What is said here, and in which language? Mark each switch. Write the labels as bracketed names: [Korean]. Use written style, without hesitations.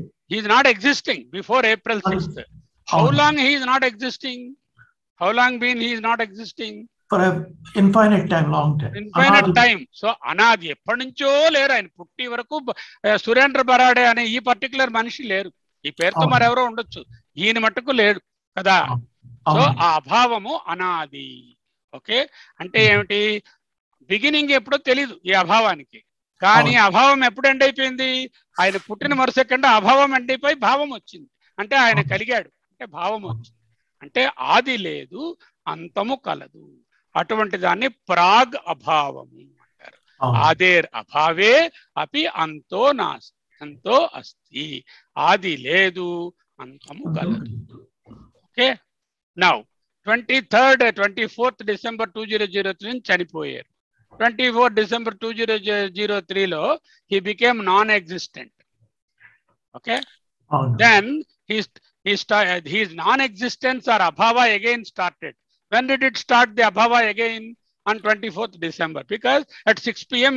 [English] He is not existing before April 6th. How long he is not existing? How long been he is not existing? For an infinite time, long time. Infinite time. [Telugu] So anadi ఎప్పటి నుంచో లేరు. ఆయన పుట్టి వరకు సురేంద్ర బరాడే అనే ఈ particular మనిషి లేరు. ఈ పేరుతో మరెవరో ఉండొచ్చు, ఈయన మట్టుకు లేడు కదా. సో ఆ అభావము అనాది. ఓకే, అంటే ఏమిటి? బిగినింగ్ ఎప్పుడో తెలీదు ఈ అభావానికి, కానీ అభావం ఎప్పుడు ఎండ్ అయిపోయింది? ఆయన పుట్టిన మరుసెకండ్ అభావం ఎండ్ అయిపోయి భావం వచ్చింది. అంటే ఆయన కలిగాడు, అంటే భావం వచ్చింది. అంటే ఆది లేదు, అంతము కలదు. అటువంటి దాన్ని ప్రాగ్ అభావము అంటారు. [Sanskrit] ఆదేర్ అభావే అపి అంతో నాస్తి, అంతో అస్తి. [Telugu] ఆది లేదు, అంతము కలదు. [English] okay, now [Telugu] 24th December 2003 చనిపోయారు. [English] 24 December 2003లో he became non-existent. Okay, then his non-existence or abhava again started. When did it start, the abhava again? On 24th December, because at 6 p.m.